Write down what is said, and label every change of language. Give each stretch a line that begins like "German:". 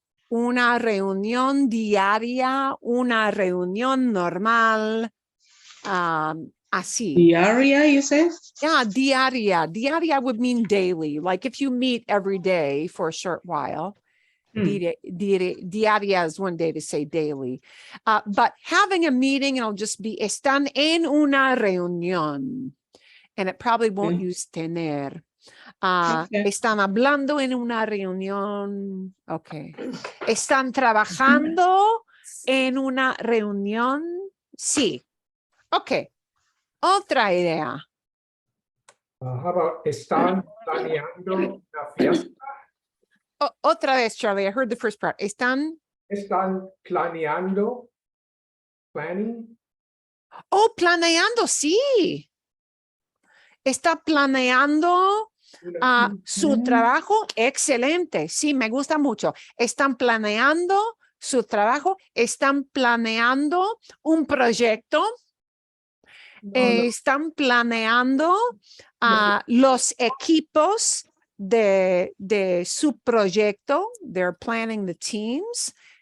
Spanish: Una reunión diaria, una reunión normal, así.
English: Diaria, you say? Yeah, diaria. Diaria would mean daily. Like if you meet every day for a short while, diaria is one day to say daily. But having a meeting, it'll just be
Spanish: están en una reunión.
English: And it probably won't use tener.
Spanish: Están hablando en una reunión. Okay. Están trabajando en una reunión. Sí. Okay. Otra idea.
English: How about
Spanish: están planeando una fiesta? Otra vez,
English: Charlie. I heard the first part. Están
Spanish: Planeando.
English: Planning.
Spanish: Oh, planeando, sí. Está planeando su trabajo. Excelente. Sí, me gusta mucho. Están planeando su trabajo. Están planeando un proyecto. Están planeando los equipos de su proyecto.
English: They're planning the teams.